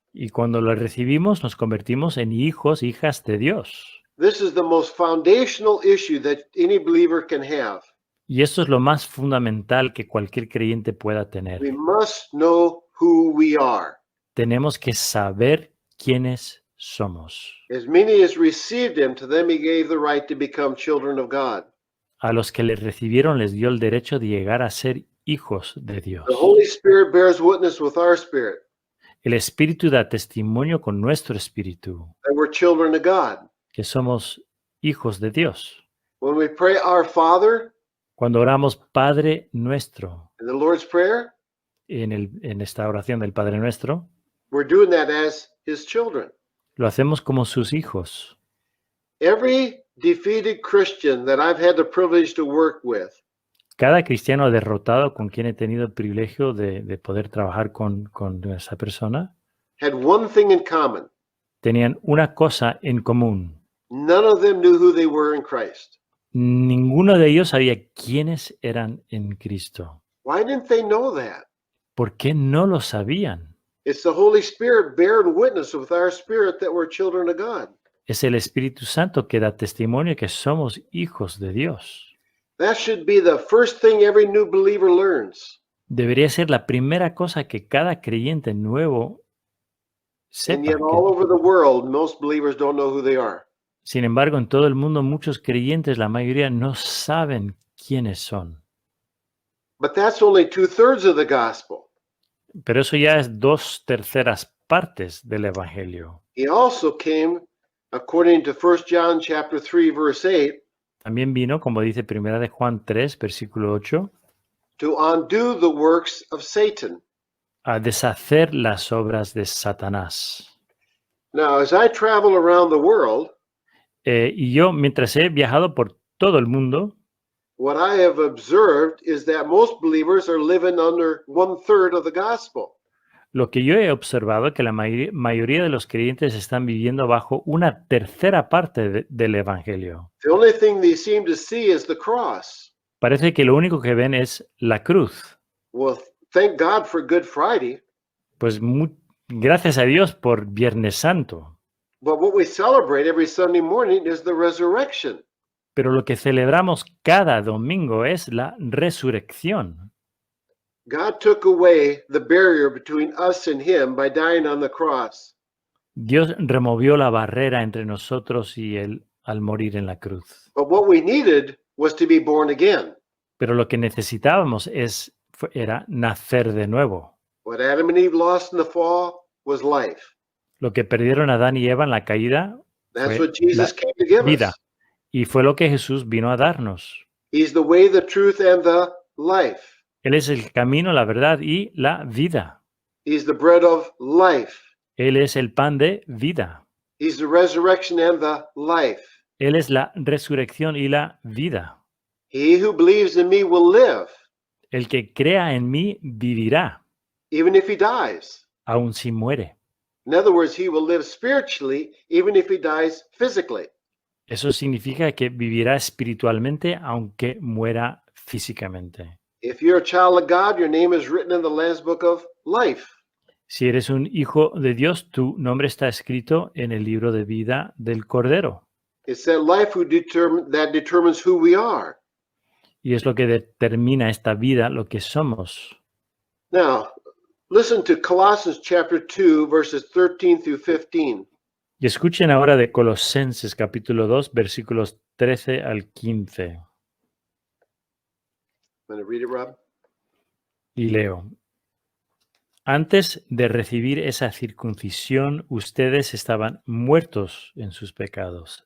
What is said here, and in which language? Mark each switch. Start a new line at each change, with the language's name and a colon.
Spanish: Y cuando lo recibimos, nos convertimos en hijos, hijas de Dios.
English: This is the most foundational issue that any believer can have.
Spanish: Y esto es lo más fundamental que cualquier creyente pueda tener.
English: We must know who we are.
Spanish: Tenemos que saber quiénes somos.
English: As many as received him, to them he gave the right to become children of God.
Spanish: A los que le recibieron les dio el derecho de llegar a ser hijos de Dios.
English: The Holy Spirit bears witness with our spirit
Spanish: El Espíritu da testimonio con nuestro espíritu
English: that we're children of God.
Spanish: que somos hijos de Dios.
English: When we pray our Father
Spanish: Cuando oramos Padre nuestro,
English: in the Lord's Prayer,
Spanish: en esta oración del Padre nuestro,
English: we're doing that as his children.
Spanish: lo hacemos como sus hijos.
English: Every defeated Christian that I've had the privilege to work with
Spanish: Cada cristiano derrotado con quien he tenido el privilegio de poder trabajar con esa persona,
English: had one thing in common.
Spanish: tenían una cosa en común.
English: None of them knew who they were in Christ.
Spanish: Ninguno de ellos sabía quiénes eran en Cristo.
English: Why didn't they know that?
Spanish: ¿Por qué no lo sabían?
English: It's the Holy Spirit bearing witness with our spirit that we're children of God.
Spanish: Es el Espíritu Santo que da testimonio que somos hijos de Dios.
English: That should be the first thing every new believer learns.
Spanish: Debería ser la primera cosa que cada creyente nuevo
English: And
Spanish: sepa.
English: yet, all over the world, most believers don't know who they are.
Spanish: Sin embargo, en todo el mundo muchos creyentes, la mayoría no saben quiénes son.
English: But that's only 2/3 of the gospel.
Spanish: Pero eso ya es 2/3 partes del Evangelio.
English: He also came, according to 1 John chapter 3, verse 8,
Spanish: También vino, como dice 1 de Juan 3, versículo 8,
English: to undo the works of Satan.
Spanish: a deshacer las obras de Satanás.
English: Now, as I travel around the world,
Spanish: Y yo, mientras he viajado por todo el mundo,
English: what I have observed is that most believers are living under 1/3 of the gospel.
Spanish: lo que yo he observado es que la mayoría de los creyentes están viviendo bajo una tercera parte del Evangelio.
English: The only thing they seem to see is the cross.
Spanish: Parece que lo único que ven es la cruz.
English: Well, thank God for Good Friday,
Spanish: Pues gracias a Dios por Viernes Santo.
English: but what we celebrate every Sunday morning is the resurrection.
Spanish: Pero lo que celebramos cada domingo es la resurrección.
English: God took away the barrier between us and him by dying on the cross.
Spanish: Dios removió la barrera entre nosotros y Él al morir en la cruz.
English: But what we needed was to be born again.
Spanish: Pero lo que necesitábamos era nacer de nuevo.
English: What Adam and Eve lost in the fall was life.
Spanish: Lo que perdieron Adán y Eva en la caída
English: That's
Spanish: fue
English: what Jesus came to give
Spanish: vida.
English: us.
Spanish: Y fue lo que Jesús vino a darnos.
English: He's the way, the truth, and the life.
Spanish: Él es el camino, la verdad y la vida.
English: He's the bread of life.
Spanish: Él es el pan de vida.
English: He's the resurrection and the life.
Spanish: Él es la resurrección y la vida.
English: He who believes in me will live,
Spanish: El que crea en mí vivirá,
English: even if he dies.
Spanish: aun si muere.
English: In other words, he will live spiritually, even if he dies physically.
Spanish: Eso significa que vivirá espiritualmente aunque muera físicamente.
English: If you're a child of God, your name is written in the Lamb's Book of Life.
Spanish: Si eres un hijo de Dios, tu nombre está escrito en el libro de vida del Cordero.
English: It's that life that determines who we are.
Spanish: Y es lo que determina esta vida, lo que somos.
English: Now, listen to Colossians chapter 2, verses 13 through 15.
Spanish: Y escuchen ahora de Colosenses capítulo 2, versículos 13 al 15.
English: I'm going to read it, Rob.
Spanish: Y leo. Antes de recibir esa circuncisión, ustedes estaban muertos en sus pecados.